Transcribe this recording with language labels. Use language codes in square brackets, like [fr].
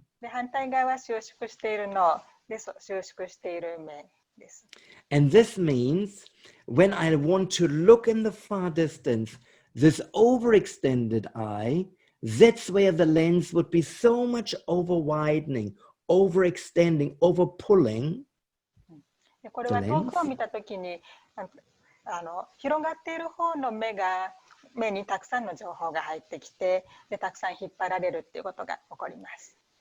[ja] で反対側は収縮している脳で、収縮している目です。 [en] And this means when I want to look in the far distance, this overextended eye, that's where the lens would be so much over-widening, overextending, over-pulling. [ja] でこれは遠くを見たときに広がっている方の目にたくさんの情報が入ってきて、でたくさん引っ張られるっていうことが起こります。